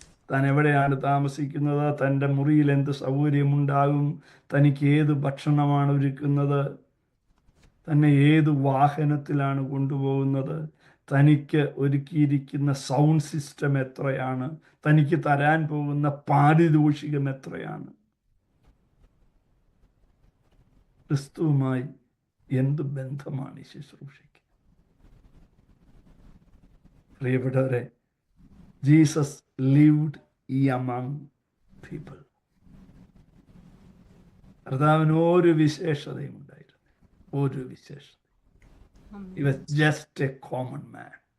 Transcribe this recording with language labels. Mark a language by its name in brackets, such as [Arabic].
[Malayalam] താൻ എവിടെയാണ് താമസിക്കുന്നത്, തൻ്റെ മുറിയിൽ എന്ത് സൗകര്യമുണ്ടാകും, തനിക്ക് ഏത് ഭക്ഷണമാണ് ഒരുക്കുന്നത്, തന്നെ ഏത് വാഹനത്തിലാണ് കൊണ്ടുപോകുന്നത്, തനിക്ക് ഒരുക്കിയിരിക്കുന്ന സൗണ്ട് സിസ്റ്റം എത്രയാണ്, തനിക്ക് തരാൻ പോകുന്ന പാരിതോഷികം എത്രയാണ്. ക്രിസ്തുവുമായി എന്ത് ബന്ധമാണ് ഈ ശുശ്രൂഷയ്ക്ക്? പ്രിയപ്പെട്ടവരെ, [English] Jesus lived among people. [Malayalam] കർത്താവിന് ഒരു വിശേഷതയും ഉണ്ടായിരുന്നു, ഒരു വിശേഷത. [English] He was just a common man.